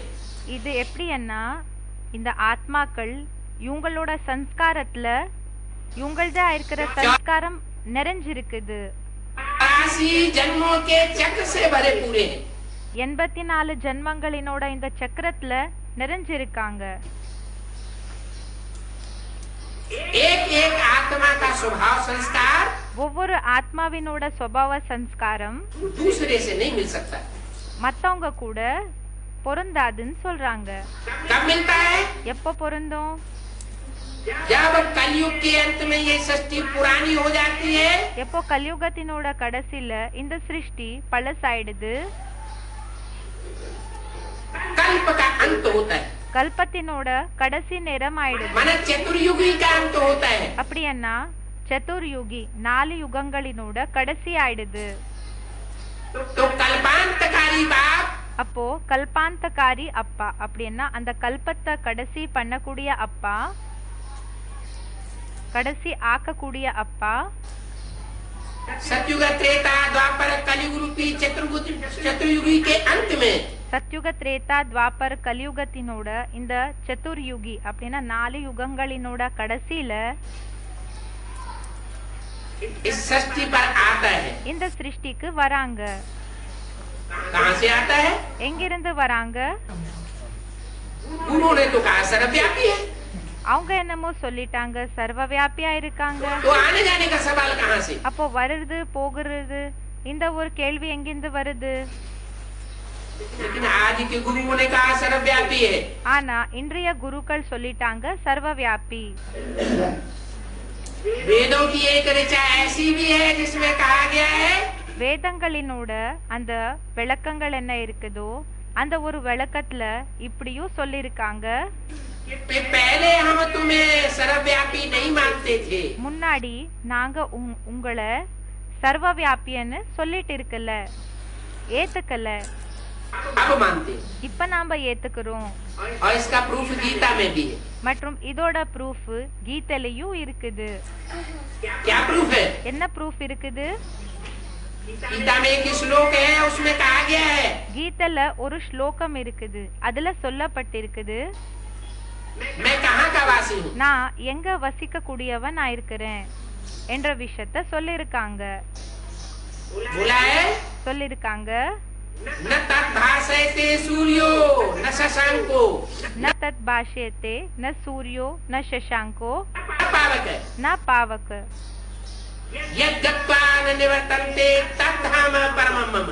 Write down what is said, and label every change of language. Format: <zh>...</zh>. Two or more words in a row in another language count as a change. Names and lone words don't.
<ta>இது எப்படின்னா இந்த ஆத்மாக்கள் இவங்களோட சம்ஸ்காரத்துல இவங்கள்தா இருக்கிற சம்ஸ்காரம் நிறைஞ்சிருக்குது.</ta> <hi>84 जन्मों के चक्र से भरे पूरे हैं।</hi> <ta>84 ஜென்மங்களினோட இந்த சக்கரத்துல நிறைஞ்சிருக்காங்க.</ta> <hi>एक एक आत्मा का स्वभाव संस्कार</hi> <ta>ஒவ்வொரு ஆத்மாவினோட சுபாவ சம்ஸ்காரம்</ta> <hi>दूसरे से नहीं मिल सकता।</hi> <ta>மத்தவங்க கூட பொருந்தாதுன்னு சொல்றாங்க.</ta> <hi>कब मिलता है?</hi> <ta>எப்போ பொருந்தும்?</ta> <hi>जब कलयुग के अंत में ये सृष्टि पुरानी हो जाती है,</hi> <ta>எப்போ கலியுகத்தினோட கடைசில இந்த சிருஷ்டி பழசாயிடுது,</ta> <hi>कल्प का अंत होता है,</hi> <ta>கல்பத்தினோட கடைசி நேரம் ஆயிடுது.</ta> <hi>मन चतुर्युगी का अंत होता है।</hi> <ta>அப்படின்னா சதுர்யுகி 4 யுகங்களினோட கடைசி ஆயிடுது.</ta> <hi>तो कल्पांतकारी बाप</hi> <ta>அப்போ கல்பாந்தகாரி அப்பா, அப்படின்னா அந்த கல்பத்தை கடைசி பண்ணக்கூடிய அப்பா, கடைசி ஆக்கக்கூடிய அப்பா</ta> <hi>सतयुग त्रेता द्वापर कलयुग रूपी चतुर्युगी के अंत में</hi> <ta>சத்யுக திரேதா துவாபர் கலியுகத்தினோட இந்த சதுர்யுகி அப்படின்னா 4 யுகங்களினோட கடைசியில</ta> <hi>इस सृष्टि पर आता है।</hi> <ta>இந்த சிருஷ்டிக்கு வராங்க.</ta> <hi>कहाँ से आता है?</hi> <ta>எங்கிருந்து வராங்க?</ta> <hi>उन्होंने तो कहा सर्वव्यापी है।</hi> <ta>அவங்க என்னமோ சொல்லிட்டாங்க சர்வவியாபியா இருக்காங்க.</ta> <hi>तो आने जाने का सवाल कहाँ से?</hi> <ta>அப்போ வருது போகிறது இந்த ஒரு கேள்வி எங்கிருந்து வருது?</ta> <hi>लेकिन आज के गुरुओं ने कहा सर्वव्यापी है।</hi> <ta>ஆனா இன்றைய குருக்கள் சொல்லிட்டாங்க சர்வவியாபி.</ta> <hi>वेदों की एक ऋचा ऐसी भी है जिसमें कहा गया है</hi> <ta>வேதங்களினோட அந்த விளக்கங்கள் என்ன இருக்குதோ அந்த ஒரு விளக்கத்துல இப்படியும் சொல்லிருக்காங்க</ta> <hi>कि पहले हम तुम्हें सर्वव्यापी नहीं मानते थे।</hi> <ta>முன்னாடி நாங்க உங்களை சர்வவியாபின்னு சொல்லிட்டு இருக்கல ஏத்துக்கல</ta> <hi>अब मानते</hi> <ta>இப்ப நாம ஏத்துக்கிறோம்.</ta> <hi>और इसका प्रूफ गीता में भी है।</hi> <ta>மற்றும் இதோட ப்ரூஃப் கீதையிலயும் இருக்குது.</ta> <hi>क्या प्रूफ है?</hi> <ta>என்ன ப்ரூஃப் இருக்குது?</ta> <hi>गीता में एक श्लोक है उसमें कहा गया है</hi> <ta>கீதைல ஒரு ஸ்லோகம் இருக்குது அதுல சொல்லப்பட்டிருக்குது</ta> <hi>मैं कहाँ का वासी हूँ।</hi> <ta>நான் எங்க வசிக்க கூடியவன் நான் இருக்கிறேன் என்ற விஷயத்த சொல்லிருக்காங்க.</ta> <hi>बोला है</hi> <ta>சொல்லிருக்காங்க</ta> <sa>न तद्भासयते सूर्यो न शशांको न तत् भाष्यते न सूर्यो न शशांको पावक न पावक यद्गत्वा न निवर्तन्ते तद्धाम परमं मम।</sa>